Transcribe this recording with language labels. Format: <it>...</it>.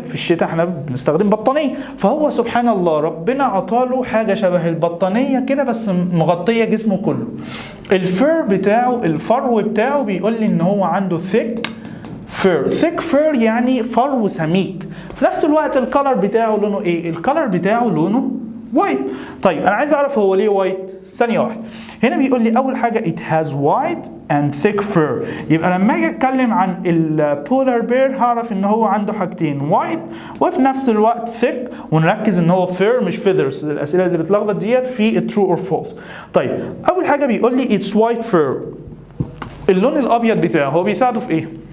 <ar>في الشتاء احنا بنستخدم بطانيه، فهو سبحان الله ربنا عطاله حاجه شبه البطانيه كده بس مغطيه جسمه كله. الفر بتاعه، الفرو بتاعه بيقول لي ان هو عنده</ar> <en>thick fur</en> <ar>يعني فرو سميك. في نفس الوقت الكالر بتاعه لونه ايه؟ الكالر بتاعه لونه وايت. طيب انا عايز اعرف هو ليه وايت. ثانيه واحده. هنا بيقول لي اول حاجه</ar> <en>it has white and thick fur.</en> <ar>يبقى لما اجي اتكلم عن البولار بير هعرف ان هو عنده حاجتين، وايت وفي نفس الوقت thick، ونركز ان هو fur مش feathers. الاسئله اللي بتلخبط ديت في</ar> <en>true or false.</en> <ar>طيب اول حاجه بيقول لي</ar> <en>it's white fur.</en> <ar>اللون الابيض بتاعه هو بيساعده في ايه؟</ar>